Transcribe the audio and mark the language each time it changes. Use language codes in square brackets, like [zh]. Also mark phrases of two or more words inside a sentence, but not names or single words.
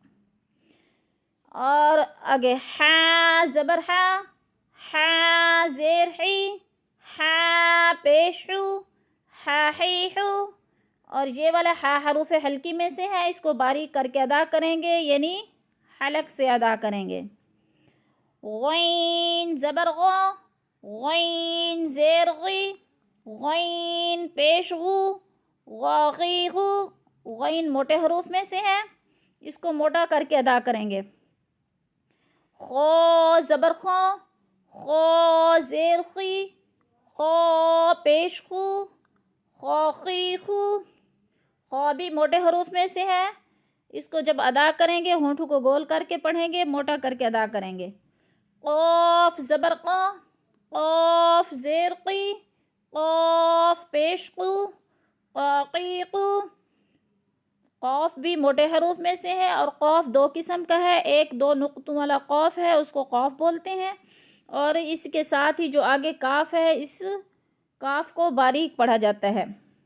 [ur] اور آگے ہا زبر ہا، ہا زیر حی، ہا پیش حو، ہا حی حو۔ اور یہ والا ہا حروف حلقی میں سے ہے، اس کو باریک کر کے ادا کریں گے یعنی حلق سے ادا کریں گے۔ غین زبر غا، غین زیر غی، غین پیش غو، غاغی غو۔ غین موٹے حروف میں سے ہے، اس کو موٹا کر کے ادا کریں گے۔ خا زبر خا، خا زیر خی، خا پیش خو، خاقی خو۔ خا بھی موٹے حروف میں سے ہے، اس کو جب ادا کریں گے ہونٹوں کو گول کر کے پڑھیں گے، موٹا کر کے ادا کریں گے۔ قاف زبر قا، قاف زیر قی، قاف پیش قو، قاقی قو۔ قاف بھی موٹے حروف میں سے ہے اور قاف دو قسم کا ہے، ایک دو نقطوں والا قاف ہے اس کو قاف بولتے ہیں، اور اس کے ساتھ ہی جو آگے کاف ہے اس کاف کو باریک پڑھا جاتا ہے۔